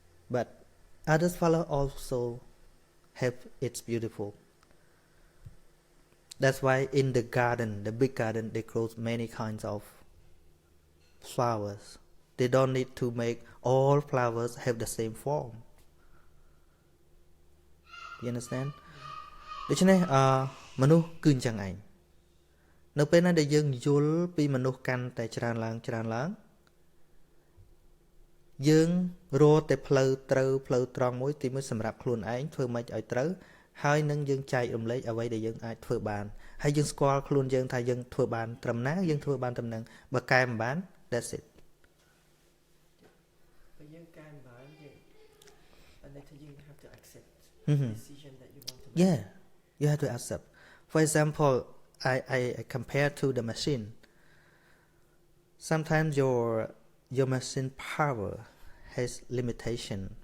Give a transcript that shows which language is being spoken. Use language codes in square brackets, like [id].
[en] But other flowers also have its beautiful. That's why in the garden, the big garden, they grow many kinds of flowers. They don't need to make all flowers have the same form. You understand? [km] ដូច្នេះមនុស្សគឺអញ្ចឹងឯងនៅពេលណាដែលយើងយល់ពីមនុស្សកាន់តែច្រើនឡើងយើងរកតែផ្លូវត្រូវផ្លូវត្រង់មួយទីមួយសម្រាប់ខ្លួនឯងធ្វើម៉េចឲ្យត្រូវហើយនឹងយើងចែករំលែកអ្វីដែលយើងអាចធ្វើបានហើយយើងស្គាល់ខ្លួនយើងថាយើងធ្វើបានត្រឹមណាយើងធ្វើបានត្រឹមហ្នឹងបើកែមិនបាន [en] that's it [km] បើយើងកែមិនបានយើង [en] you have to accept the decision that you want to make. Yeah, you have to accept. For example, I compare to the machine. Sometimes your machine power has limitation.